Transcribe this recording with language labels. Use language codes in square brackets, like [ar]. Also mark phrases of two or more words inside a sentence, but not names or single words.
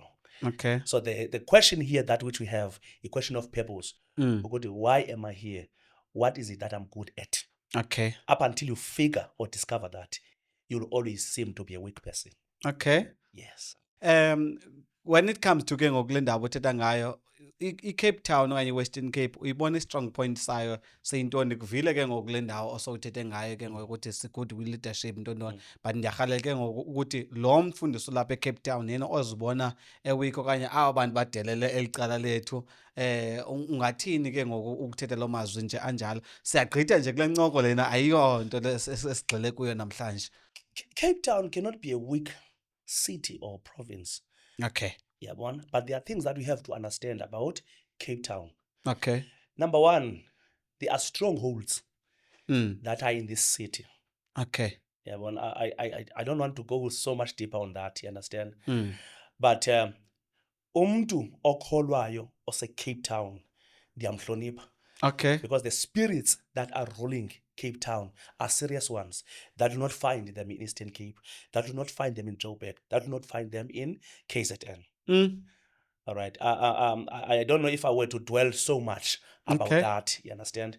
[en] Okay. So the question here, that which we have, a question of purpose. Why am I here? What is it that I'm good at? Okay. Up until you figure or discover that, you'll always seem to be a weak person. Okay. Yes. When it comes to [xh] ke ngokule ndawo othetha ngayo, iCape Town okanye iWestern Cape, uyibona i-strong point sayo seyintoni? Kuvile ke ngokule ndawo osowuthethe ngayo ke ngokuthi [en] si-good leadership [xh] ntoni, but ndiyarhalela ke ngoku ukuthi lo mfundisi ulapha eCape Town yena ozibona eweak okanye aba bantu badelele eli cala lethu, ungathini ke ngoku ukuthetha lo mazwi nje anjalo? Siyagqitha nje kule ncoko lena, ayiyonto esigxile kuyo namhlanje. [en] Cape Town cannot be a weak city or province. Okay. Yeah, but there are things that we have to understand about Cape Town. Okay. Number one, there are strongholds that are in this city. Okay. Yeah, I don't want to go so much deeper on that, you understand? [xh] But umntu okholwayo ose Cape Town ndiyamhlonipha. [en] Okay. Because the spirits that are ruling Cape Town are serious ones that do not find them in Eastern Cape, that do not find them in Joburg, that do not find them in KZN. All right. I don't know if I were to dwell so much about that, you understand?